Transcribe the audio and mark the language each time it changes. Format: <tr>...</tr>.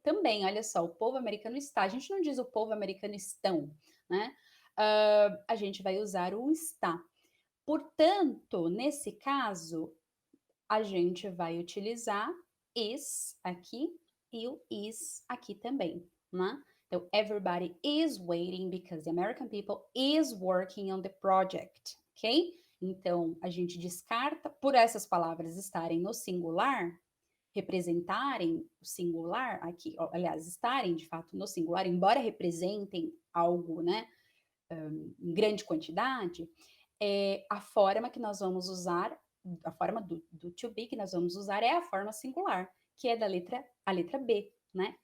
<pt>Também, olha só, o povo americano está. A gente não diz o povo americano estão, né? A gente vai usar o está. Portanto, nesse caso, a gente vai utilizar is aqui e o is aqui também, né?</pt> <en>Então, everybody is waiting because the American people is working on the project, ok?</en> <pt>Então, a gente descarta, por essas palavras estarem no singular, representarem o singular aqui, aliás, estarem de fato no singular, embora representem algo, né, em grande quantidade, a forma que nós vamos usar, a forma do to be que nós vamos usar é a forma singular, que é a letra B, né?</pt>